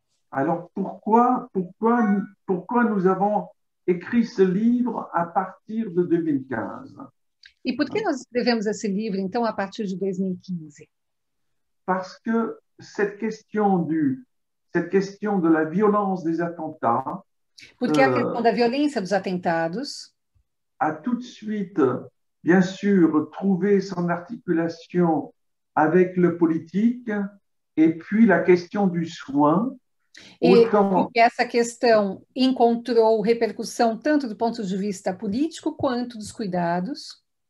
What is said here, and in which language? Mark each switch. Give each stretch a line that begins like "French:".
French: Alors pourquoi nous avons écrit ce livre à partir de 2015?
Portuguese: E por que nós escrevemos esse livro, então, a partir de 2015?
French: Parce que cette question de la violence des attentats
Portuguese: Porque a questão da violência dos atentados
French: a tout de suite, bien sûr, trouvé son articulation avec le politique et puis la question du soin.
Portuguese: e porque essa questão encontrou repercussão tanto do ponto de vista político quanto dos cuidados.